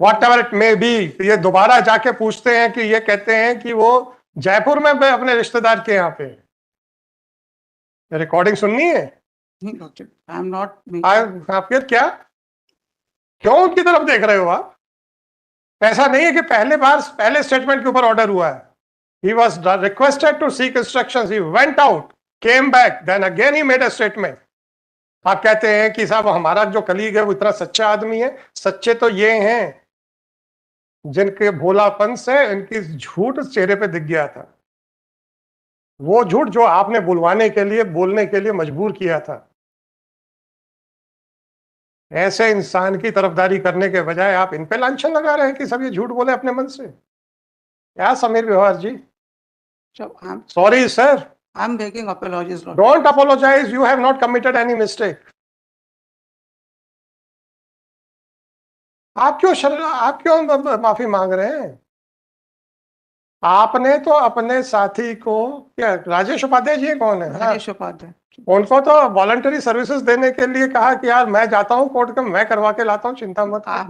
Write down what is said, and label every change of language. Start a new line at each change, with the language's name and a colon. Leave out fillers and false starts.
English: Whatever it may be,
Hindi: ये दोबारा जाके पूछते हैं कि ये कहते हैं कि वो जयपुर में अपने रिश्तेदार के यहाँ पे. रिकॉर्डिंग सुननी है?
English: I am not
Hindi: आप फिर क्या, क्यों उनकी तरफ देख रहे हो आप? ऐसा नहीं है कि पहले स्टेटमेंट के ऊपर ऑर्डर हुआ है.
English: He was requested to seek instructions. He went out, came back, then again he made a statement.
Hindi: आप कहते हैं कि साहब हमारा जो कलीग है वो इतना सच्चा आदमी है. सच्चे तो ये हैं जिनके भोलापन से इनकी झूठ चेहरे पे दिख गया था. वो झूठ जो आपने बुलवाने के लिए, बोलने के लिए मजबूर किया था. ऐसे इंसान की तरफदारी करने के बजाय आप इन पे लांछन लगा रहे हैं कि सब ये झूठ बोले अपने मन से. क्या समीर व्यवहार जी?
English: Sorry, sir. I'm making apologies, Lord. Don't apologize. You have not committed any mistake.
Hindi: आप क्यों माफी मांग रहे हैं? आपने तो अपने साथी को, क्या राजेश उपाध्याय जी कौन है? राजेश उपाध्याय, उनको तो वॉलंटरी सर्विसेज देने के लिए कहा कि यार मैं जाता हूँ कोर्ट का, मैं करवा के लाता हूँ, चिंता मत.